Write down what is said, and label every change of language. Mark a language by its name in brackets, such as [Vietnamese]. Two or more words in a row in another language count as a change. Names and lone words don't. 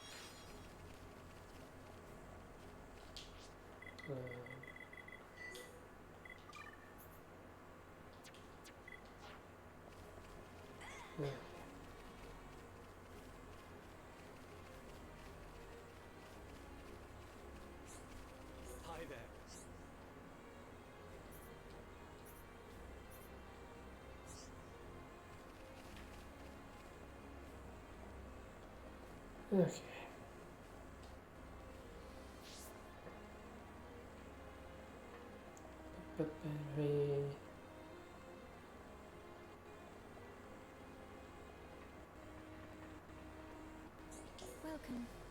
[English] Yeah. Hi there. Okay. Ba-ba-ba. Welcome.